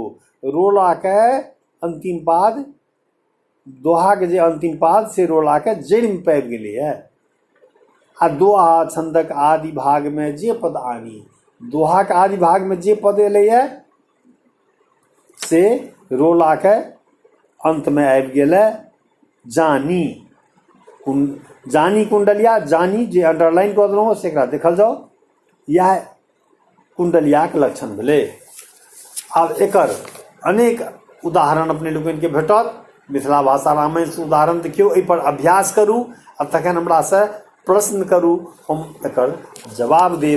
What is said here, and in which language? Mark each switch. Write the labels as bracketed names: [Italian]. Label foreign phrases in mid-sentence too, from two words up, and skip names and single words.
[Maithili] रोला के अंतिम पाद, दोहा के जे अंतिम पाद से रोला के जड़ में पाबि गेलैए। आ दोहा छंदक आदि भाग में जे पद आनी, दोहा के आदि भाग में जे पद एलैए से रोला के अंत में आबि गेलै। जानी, जानी कुंडलिया, जानी जे अंडरलाइन कऽ देलहुँ से एकरा देखल जाओ। यह कुंडलियाक लक्षण भेलै। आब एकर अनेक उदाहरण अपने लोगन के भेटत। मिथिला भाषा रामायण से उदाहरण देखियौ, एहि पर अभ्यास करू आ तखन हमरा से प्रश्न करू, हम एकर जवाब देब।